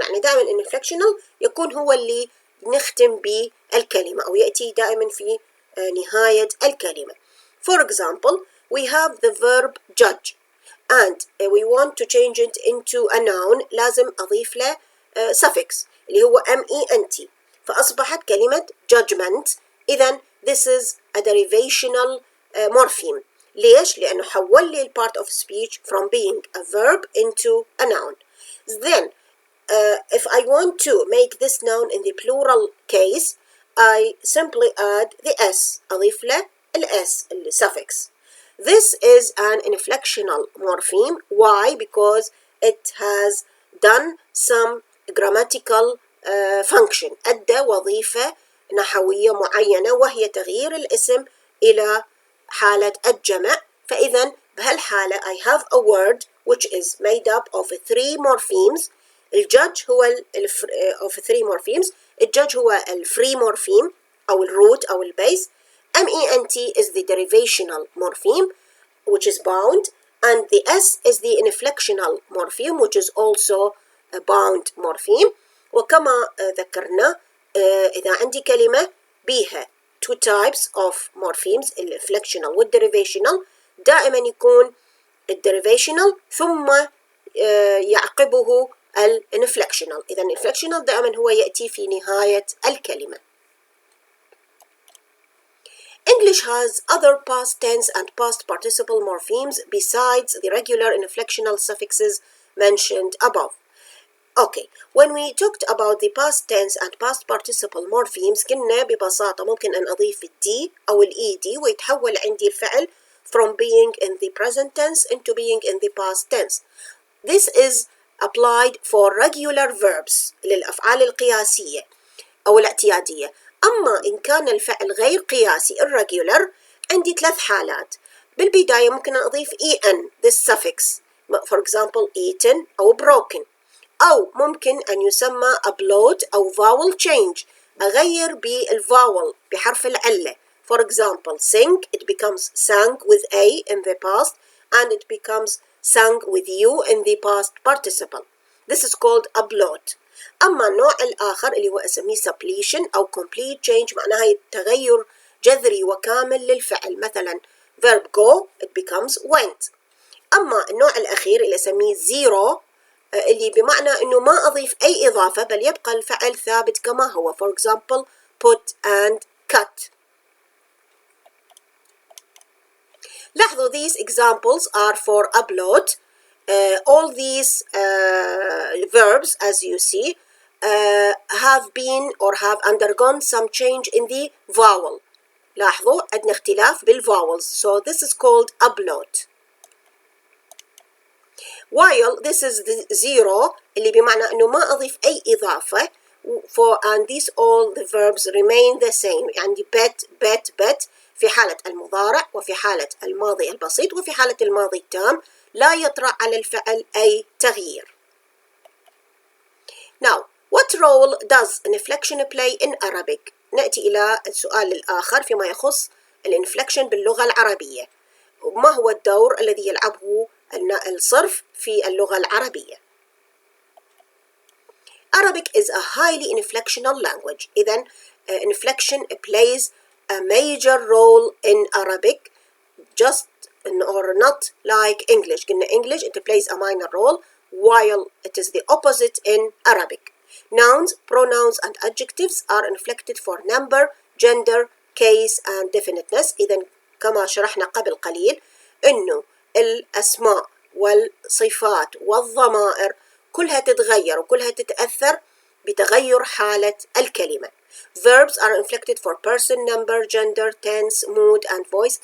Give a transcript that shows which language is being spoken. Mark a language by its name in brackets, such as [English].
[Arabic] يعني دائما inflectional يكون هو اللي نختم به الكلمة، أو يأتي دائما في نهاية الكلمة. [English] For example, we have the verb judge and we want to change it into a noun. [Arabic] لازم أضيف له suffix اللي هو ment، فأصبحت كلمة judgment. [English] إذن this is a derivational morpheme. [Arabic] ليش؟ لأنه حول لي [English] part of speech from being a verb into a noun. Then if I want to make this noun in the plural case, I simply add the s، [Arabic] أضيف له s suffix. [English] This is an inflectional morpheme. Why? Because it has done some grammatical function، [Arabic] أدى وظيفة نحوية معينة، وهي تغيير الاسم إلى حالة الجمع. فإذا بهالحالة [English] I have a word which is made up of three morphemes. الجudge هو of three morphemes. [Arabic] الجudge هو الفري morpheme أو الروت أو البيس. [English] ment is the derivational morpheme which is bound, and the s is the inflectional morpheme which is also a bound morpheme. [Arabic] وكما ذكرنا إذا عندي كلمة بيها [English] two types of morphemes، [Arabic] الانفلكشنال والدerivational، دائما يكون الدerivational ثم يعقبه الانفلكشنال. إذا الانفلكشنال دائما هو يأتي في نهاية الكلمة. [English] English has other past tense and past participle morphemes besides the regular inflectional suffixes mentioned above. Okay, when we talked about the past tense and past participle morphemes [Arabic] قلنا ببساطة ممكن أن أضيف الدي أو الإيدي ويتحول عندي الفعل [English] from being in the present tense into being in the past tense. This is applied for regular verbs [Arabic] للأفعال القياسية أو الاعتيادية. أما إن كان الفعل غير قياسي irregular عندي ثلاث حالات. بالبداية ممكن أضيف [English] en this suffix، for example eaten [Arabic] أو broken، أو ممكن أن يسمى Ablaut أو [English] vowel change، [Arabic] أغير بالvowel بحرف العلة. [English] For example sing it becomes sang with a in the past and it becomes sang with you in the past participle. This is called Ablaut. [Arabic] أما النوع الآخر اللي هو أسميه suppletion أو [English] complete change، [Arabic] معناها تغير جذري وكامل للفعل. [English] مثلا verb go it becomes went. [Arabic] أما النوع الأخير اللي أسميه zero اللي بمعنى أنه ما أضيف أي إضافة بل يبقى الفعل ثابت كما هو. [English] For example put and cut. [Arabic] لاحظوا [English] these examples are for Ablaut. All these verbs as you see have been or have undergone some change in the vowel. [Arabic] لاحظوا عندنا اختلاف بالvowels, [English] so this is called Ablaut. While this is the zero [Arabic] اللي بمعنى أنه ما أضيف أي إضافة [English] and these all the verbs remain the same. [Arabic] يعني bet في حالة المضارع وفي حالة الماضي البسيط وفي حالة الماضي التام لا يطرأ على الفعل أي تغيير. [English] Now, what role does an inflection play in Arabic? [Arabic] نأتي إلى السؤال الآخر فيما يخص الانفلكشن باللغة العربية. ما هو الدور الذي يلعبه الصرف في اللغة العربية؟ [English] Arabic is a highly inflectional language. إذن inflection plays a major role in Arabic, just or not like English. In English it plays a minor role, while it is the opposite in Arabic. Nouns, pronouns and adjectives are inflected for number, gender, case and definiteness. [Arabic] إذن كما شرحنا قبل قليل إنه الأسماء والصفات والضمائر كلها تتغير وكلها تتأثر بتغير حالة الكلمة. [English] Verbs are inflected for person, number, gender, tense, mood and voice.